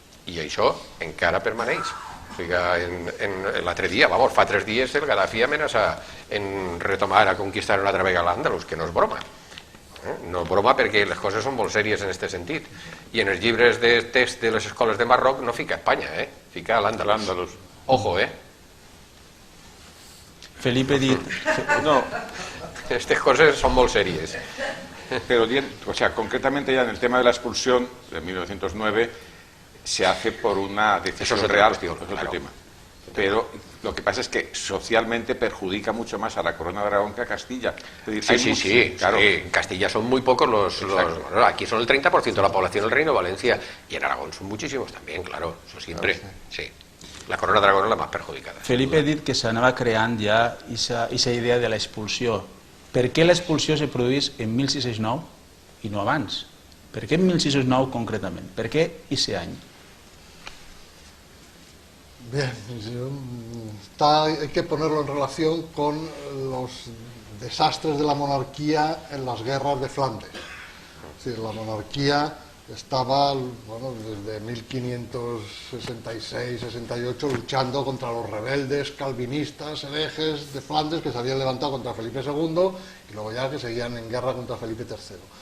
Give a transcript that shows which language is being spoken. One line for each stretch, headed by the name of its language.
Catalan: I això encara permaneix. O sigui, l'altre dia, fa 3 dies, el Gaddafi amenaça en retomar a conquistar una altra vegada l'Àndalus, que no és broma. No és broma perquè les coses són molt sèries en aquest sentit. I en els llibres de text de les escoles de Marroc no fica Espanya, fica l'Àndalus.
Spanish: Ojo,
Catalan: Felipe dit...
Spanish: No, estas cosas son muy serias. pero concretamente ya en el tema de la expulsión de 1909 se hace por una decisión real, es otro tema. Pero lo que pasa es que socialmente perjudica mucho más a la corona de Aragón que a Castilla. Es decir, Sí, claro. En Castilla son muy pocos aquí son el 30% de la población del Reino de Valencia, y en Aragón son muchísimos también, claro, eso siempre. Sí. La corona de Aragón es la más perjudicada.
Catalan: Felipe ha dit que s'anava creant ja aquesta idea de l'expulsió. Per què l'expulsió se produeix en 1609 i no abans? Per què en 1609 concretament? Per què aquest any?
Spanish: Bien, hay que ponerlo en relación con los desastres de la monarquía en las guerras de Flandes. Es decir, la monarquía estaba, desde 1566-68 luchando contra los rebeldes calvinistas, herejes de Flandes que se habían levantado contra Felipe II y luego ya que seguían en guerra contra Felipe III.